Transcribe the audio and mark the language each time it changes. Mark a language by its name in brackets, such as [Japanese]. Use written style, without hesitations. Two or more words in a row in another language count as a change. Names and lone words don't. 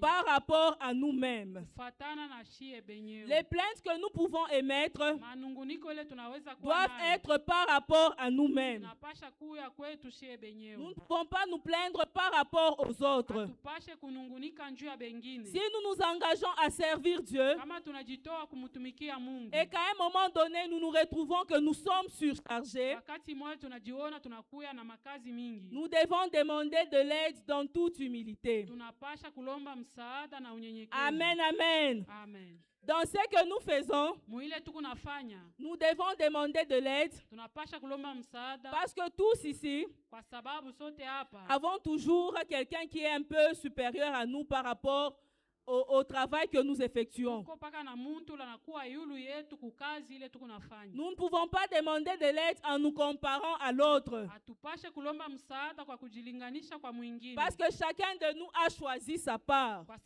[French] par rapport à nous-mêmes. [Swahili] Kufatana na shie benyewe. [French] Les plaintes que nous pouvons émettre [Swahili] Manunguniko ile tunaweza kuwa [French] doivent [Swahili] nayo. [French] être par rapport à nous-mêmes. [Swahili] Tunapasha kuya kwetu shie [French] Nous [Swahili] benyewe. [French] ne pouvons pas nous plaindre par rapport aux autres. [Swahili] Hatupashe kunungunika njuu ya bengine. [French] Si nous nous engageons à servir Dieu [Swahili] Kama tunajitoa kumtumikia Mungu. [French] et qu'à un moment donné, nous nous retrouvons que nous sommes surchargés, [Swahili] Wakati mmoja tunajiona tunakuya na makazi mingi. [French] nous devons demander demander de l'aide dans toute humilité. [Swahili] Tunapasha kulomba msaada na unyenyekevu. Amen, amen. Amen. [French] Dans ce que nous faisons, [Swahili] Muile tukunafanya, [French] nous devons demander de l'aide [Swahili] tunapasha kulomba msaada [French] parce que tous ici [Swahili] kwa sababu sote hapa [French] avons toujours quelqu'un qui est un peu supérieur à nous par rapport au travail que nous effectuons. Nous ne pouvons pas demander de l'aide en nous comparant à l'autre. Parce que chacun de nous a choisi sa part.